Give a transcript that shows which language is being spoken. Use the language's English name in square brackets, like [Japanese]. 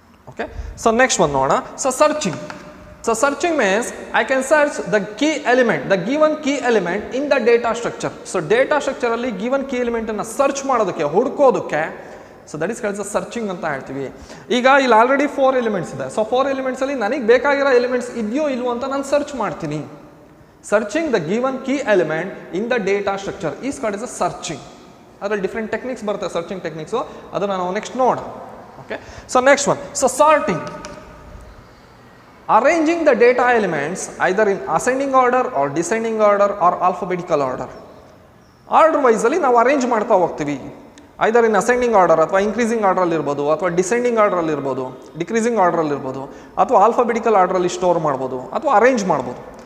[English] Okay, so next one [Kannada] ನೋಡೋಣ. [English] So searching means I can search the given key element in the data structure. [Kannada] So data structure ಅಲ್ಲಿ given key element ಅನ್ನು search ಮಾಡೋದಕ್ಕೆ, ಹುಡುಕೋದಕ್ಕೆ, [English] so that is called as searching [Kannada] ಅಂತ ಹೇಳ್ತೀವಿ. ಈಗ ಇಲ್ಲಿ already 4 elements ಇದೆ. So 4 elements ಅಲ್ಲಿ ನನಗೆ ಬೇಕಾಗಿರೋ ಎಲಿಮೆಂಟ್ಸ್ ಇದೆಯೋ ಇಲ್ವೋ ಅಂತ ನಾನು ಸರ್ಚ್ ಮಾಡ್ತೀನಿ. [English] Searching the given key element in the data structure is called as a searching. [Kannada] ಅದರಲ್ಲಿ ಡಿಫ್ರೆಂಟ್ ಟೆಕ್ನಿಕ್ಸ್ ಬರುತ್ತೆ, ಸರ್ಚಿಂಗ್ ಟೆಕ್ನಿಕ್ಸು. ಅದನ್ನು ನಾವು ನೆಕ್ಸ್ಟ್ ನೋಡೋಣ. Okay, so next one, so sorting. [English] Arranging the data elements either in ascending order or descending order or alphabetical order. [Kannada] Order ವೈಸಲ್ಲಿ ನಾವು arrange ಮಾಡ್ತಾ ಹೋಗ್ತೀವಿ. ಐದರ್ ಇನ್ ascending order ಅಥವಾ increasing ಆರ್ಡ್ರಲ್ಲಿ ಇರ್ಬೋದು, ಅಥವಾ ಡಿಸೆಂಡಿಂಗ್ ಆರ್ಡ್ರಲ್ಲಿ ಇರ್ಬೋದು, ಡಿಕ್ರೀಸಿಂಗ್ ಆರ್ಡ್ರಲ್ಲಿ ಇರ್ಬೋದು, ಅಥವಾ ಆಲ್ಫಾಬೆಟಿಕಲ್ ಆರ್ಡ್ರಲ್ಲಿ ಸ್ಟೋರ್ ಮಾಡ್ಬೋದು, ಅಥವಾ ಅರೇಂಜ್ ಮಾಡ್ಬೋದು.